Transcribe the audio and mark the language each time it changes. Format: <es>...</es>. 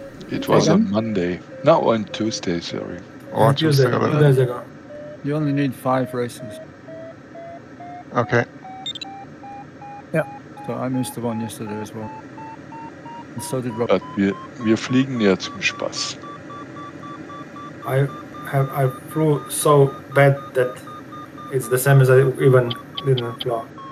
<en>It was Again? on Monday. No, on Tuesday, sorry. Or And Tuesday? Tuesday, 2 already? days ago. You only need 5 races. Okay. So I missed the one yesterday as well. And so did Rob. But</en> <de>wir fliegen ja zum Spaß.</de> <en>I flew so bad that it's the same as I even didn't fly.</en>